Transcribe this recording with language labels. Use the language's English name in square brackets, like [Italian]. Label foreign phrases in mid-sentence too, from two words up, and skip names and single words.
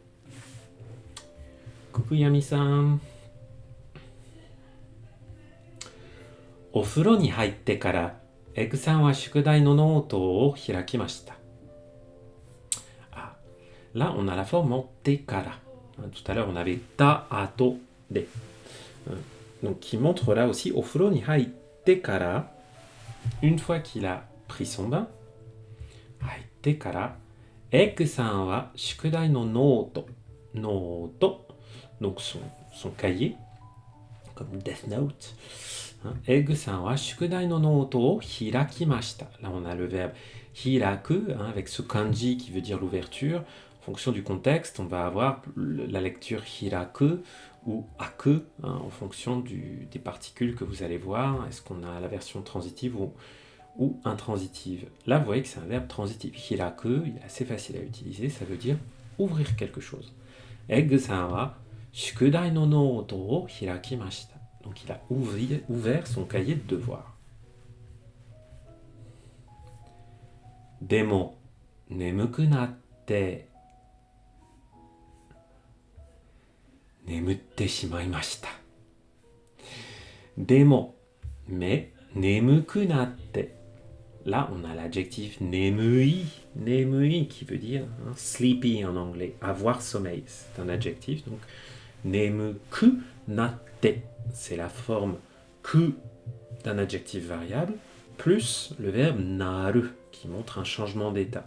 [French] Coucou Yami-san. [Japanese] お風呂に入ってからエグさんは宿題のノートを開きました。 [French] Ah, là, on a la forme en [Japanese] てから. [French] Tout à l'heure, on avait [Japanese] た、あと、で. [French] Donc, qui montre là aussi, [Japanese] お風呂に入ってから、 [French] une fois qu'il a pris son bain, [Japanese] 入ってから、エグさんは宿題のノート、 [French] donc son cahier, comme Death Note. [Japanese] エグさんは宿題のノートを開きました. [French] Là, on a le verbe hiraku, avec ce kanji qui veut dire l'ouverture. En fonction du contexte, on va avoir la lecture hiraku ou aku, en fonction des particules que vous allez voir. Est-ce qu'on a la version transitive ou intransitive? Là, vous voyez que c'est un verbe transitif. Hiraku, il est assez facile à utiliser, ça veut dire ouvrir quelque chose. [Japanese] エグさんは宿題のノートを開きました. [French] Donc il a ouvert son cahier de devoirs. [Japanese] でも、眠くなって、眠ってしまいました. [French] Demo, mais [Japanese] 眠くなって. [French] Là, on a l'adjectif nemui qui veut dire sleepy en anglais, avoir sommeil. C'est un adjectif, donc [Japanese] 眠くなって. [French] C'est la forme ku d'un adjectif variable, plus le verbe naru, qui montre un changement d'état.